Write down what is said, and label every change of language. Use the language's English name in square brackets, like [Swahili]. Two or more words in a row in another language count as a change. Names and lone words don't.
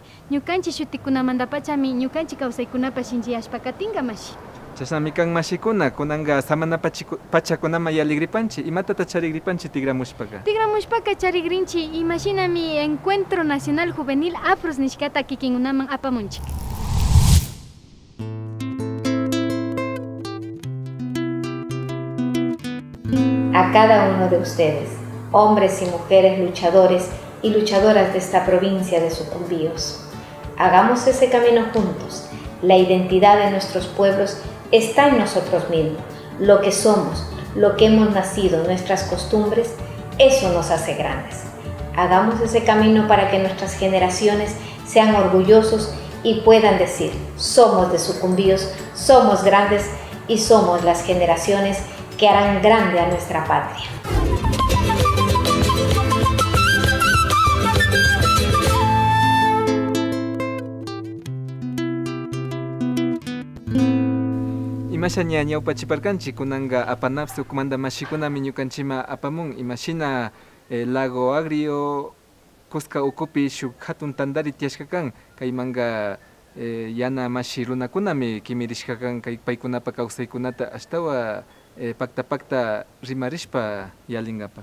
[Quechua] Ñukanchik shutikunamantapachami ñukanchik kawsaykunapas shinchiyashpa katinga mashi. Chasnami kan mashikuna kunanga samana pachakunama yaligripanchik imatata charigripanchik tigramushpaka. Tigramushpaka charigrinchik imashinami Encuentro Nacional Juvenil Afros nishkata kikinkunaman apamunchik. [Spanish] A cada uno de ustedes, hombres y mujeres luchadores y luchadoras de esta provincia de Sucumbíos. Hagamos ese camino juntos. La identidad de nuestros pueblos está en nosotros mismos. Lo que somos, lo que hemos nacido, nuestras costumbres, eso nos hace grandes. Hagamos ese camino para que nuestras generaciones sean orgullosos y puedan decir, somos de Sucumbíos, somos grandes y somos las generaciones que harán grande a nuestra patria. [Quechua] Imashaña ñawpachiparkanchik kunanga apanapsu kumanda mashikunami ñukanchima apamun imashina lago agrio Cusca ukupi shuk hatun tandari tiyashka kan kaymanga yana mashi runakunami kimirishka kan kay paykunapa kawsaykunata ashtawa pakta rimarishpa yalingapa.